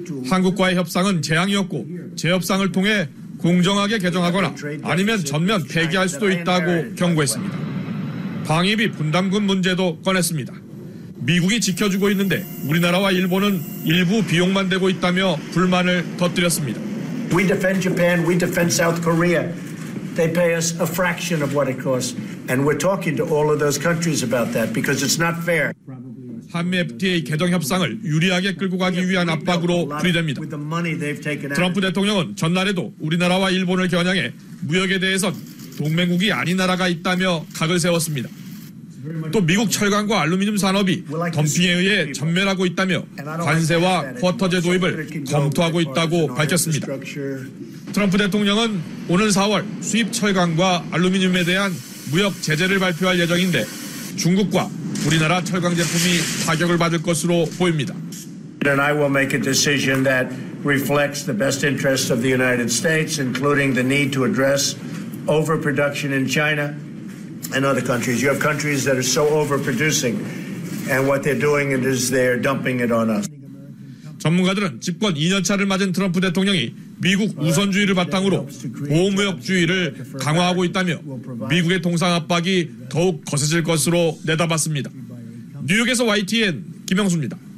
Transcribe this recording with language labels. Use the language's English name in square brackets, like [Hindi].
[Korean] 한국과의 협상은 재앙이었고 재협상을 통해 공정하게 개정하거나 아니면 전면 폐기할 수도 있다고 경고했습니다. 방위비 분담금 문제도 꺼냈습니다. 미국이 지켜주고 있는데 우리나라와 일본은 일부 비용만 대고 있다며 불만을 터뜨렸습니다. [English] We defend Japan, we defend South Korea. They pay us a fraction of what it costs. And we're talking to all of those countries about that because it's not fair. [Korean] 한미 FTA 개정 협상을 유리하게 끌고 가기 위한 압박으로 풀이됩니다. 트럼프 대통령은 전날에도 우리나라와 일본을 겨냥해 무역에 대해서는 동맹국이 아닌 나라가 있다며 각을 세웠습니다. 또 미국 철강과 알루미늄 산업이 덤핑에 의해 전멸하고 있다며 관세와 쿼터제 도입을 검토하고 있다고 밝혔습니다. 트럼프 대통령은 오는 4월 수입 철강과 알루미늄에 대한 무역 제재를 발표할 예정인데 중국과 우리나라 철강 제품이 타격을 받을 것으로 보입니다. [English] And I will make a decision that reflects the best interest of the United States, including the need to address overproduction in China and other countries. You have countries that are so overproducing and what they're doing is they're dumping it on us. [Korean] 전문가들은 집권 2년차를 맞은 트럼프 대통령이 미국 우선주의를 바탕으로 보호무역주의를 강화하고 있다며 미국의 동상 압박이 더욱 거세질 것으로 내다봤습니다. 뉴욕에서 YTN 김영수입니다.